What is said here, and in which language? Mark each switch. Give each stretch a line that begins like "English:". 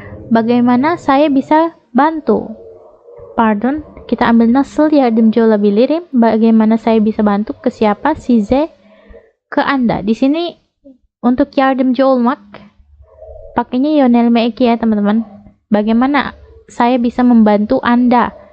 Indonesian: Bagaimana saya bisa bantu?
Turkish: Pardon,
Indonesian: kita ambil
Turkish: nasıl yardımcı olabilirim.
Indonesian: Bagaimana saya bisa bantu? Ke siapa? Size, ke Anda. Di sini untuk
Turkish: yardımcı olmak
Indonesian: pakainya yönelme eki ya teman-teman. Bagaimana saya bisa membantu Anda?